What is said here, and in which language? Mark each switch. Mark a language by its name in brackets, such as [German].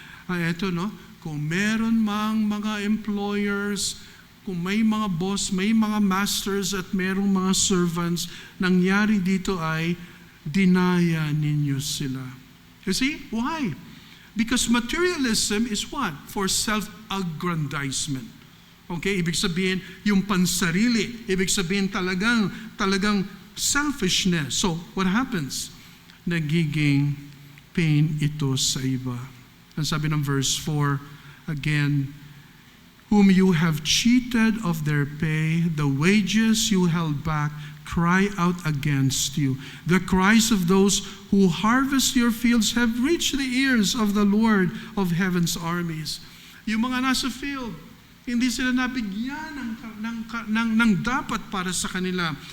[Filipino] Eto no, kung meron mang mga employers, kung may mga boss, may mga masters at merong mga servants, nangyari dito ay dinaya ninyo sila. [English] You see? Why? Because materialism is what? For self-aggrandizement. Okay? [Filipino] Ibig sabihin, yung pansarili. Ibig sabihin talagang selfishness. [English] So, what happens? [Filipino] Nagiging pain ito sa iba. Ang sabi ng verse 4, [English] again, whom you have cheated of their pay, the wages you held back, cry out against you. The cries of those who harvest your fields have reached the ears of the Lord of heaven's armies. [Filipino] Yung mga nasa field, hindi sila nabigyan ng dapat para sa kanila.